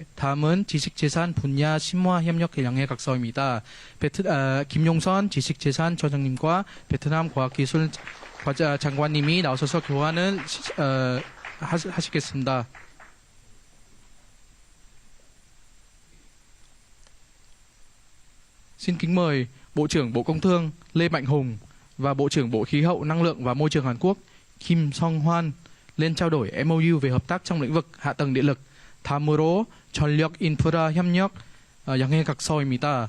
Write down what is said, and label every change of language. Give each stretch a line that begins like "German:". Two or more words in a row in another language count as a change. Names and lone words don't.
Korean: 다음은 지식재산 분야 심화 협력 양해 각서입니다. Kim Yong-son 지식재산처장님과 베트남 과학기술 장관님이 나오셔서 교환을 하시겠습니다.
Vietnamese: Xin kính mời Bộ trưởng Bộ Công Thương Lê Mạnh Hùng và Bộ trưởng Bộ Khí hậu, Năng lượng và Môi trường Hàn Quốc Kim Song-hwan lên trao đổi MOU về hợp tác trong lĩnh vực hạ tầng điện lực. 다음으로 전력 인프라 협력 양해 각서입니다.